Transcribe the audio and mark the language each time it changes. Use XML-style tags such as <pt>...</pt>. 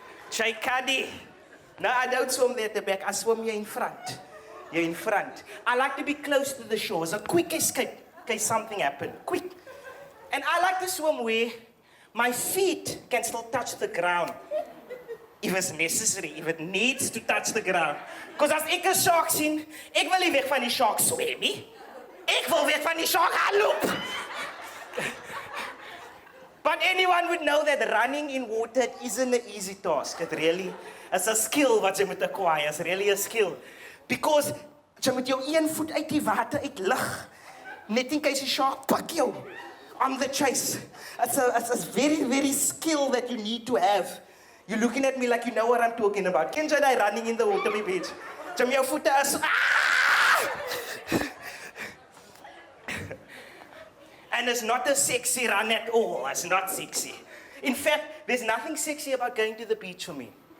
<en>Sy kaddy. No, I don't swim there at the back. I swim here in front. You're in front. I like to be close to the shore. It's a quick escape in case something happens. Quick. And I like to swim where my feet can still touch the ground. If it's necessary, if it needs to touch the ground.</en> <af>Because as ek 'n shark sien, ek wil nie weg van die shark swem nie. Ek wil weg van die shark hardloop.</af> <en>But anyone would know that running in water isn't an easy task. It really is a skill</en> <af>wat jy moet</af> <en>acquire. It's really a skill.</en> <af>Because jy moet jou een voet uit die water uitlig. Net in case die shark pak jou</af> <en>on the chase. It's a very, very skill that you need to have. You're looking at me like you know what I'm talking about.</en> <af>Ken jy daai</af> <en>running in the water, my bitch?</en> <af>Jy met jou voete is...</af> <en>And it's not a sexy run at all. It's not sexy. In fact, there's nothing sexy about going to the beach for me.</en>